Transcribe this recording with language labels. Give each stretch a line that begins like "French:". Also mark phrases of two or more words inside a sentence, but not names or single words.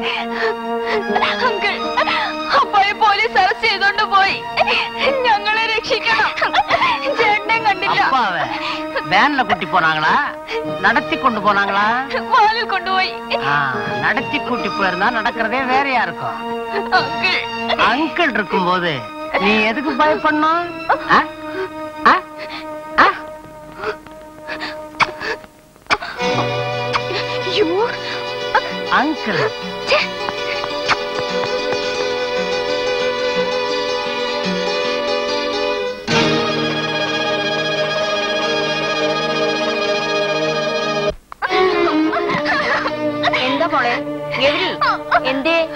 Malayalam: അപ്പായെ പോലീസ് അറസ്റ്റ് ചെയ്തോണ്ട് പോയി. ഞങ്ങളെ രക്ഷിക്കണം. ചേട്ടനെ കണ്ടില്ല.
Tamil: வேன்ல கூட்டி போனாங்களா? நடத்தி கொண்டு போனாங்களா? வாலில் கொண்டு போய். நடத்தி கூட்டி போயிருந்தா நடக்கிறதே வேறையா இருக்கும். அங்கிள் இருக்கும்போது நீ எதுக்கு பயப்படணும்? அங்கிள்
Malayalam: എന്താ മോളെ എന്തേ?